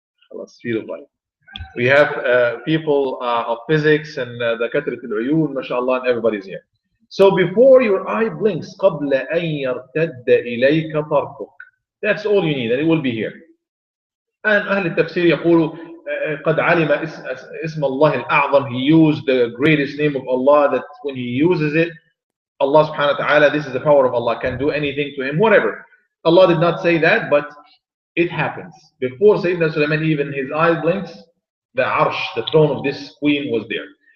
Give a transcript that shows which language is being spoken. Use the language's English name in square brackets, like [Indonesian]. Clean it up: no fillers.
[English] خلاص speed of light. We have people of physics and [Arabic] دكاترة العيون [English] ما شاء الله, and everybody's here. So before your eye blinks, [Arabic] قبل أن يرتد إليك طرفك. [English] That's all you need, and it will be here. [Arabic] And أهل التفسير يقولوا قد علم اسم الله الأعظم. [English] He used the greatest name of Allah, that when he uses it, Allah subhanahu wa ta'ala, this is the power of Allah, can do anything to him, whatever. Allah did not say that, but it happens. Before Sayyidina Sulaiman, even his eye blinks, the arsh, the throne of this queen was there.